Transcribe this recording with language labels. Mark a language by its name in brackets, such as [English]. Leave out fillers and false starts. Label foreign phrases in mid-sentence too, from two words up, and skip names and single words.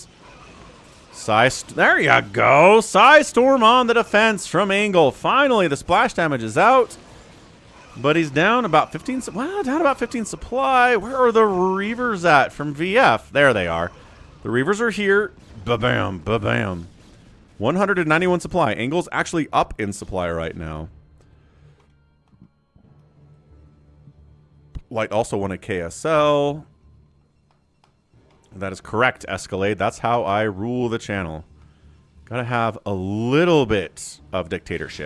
[English] There you go. Psystorm on the defense from Angle. Finally, the splash damage is out. But he's down about 15. Well, down about 15 supply. Where are the Reavers at from VF? There they are. The Reavers are here. Ba-bam, ba-bam. 191 supply. Angle's actually up in supply right now. Light also won a KSL. That is correct, Escalade. That's how I rule the channel. Gotta have a little bit of dictatorship.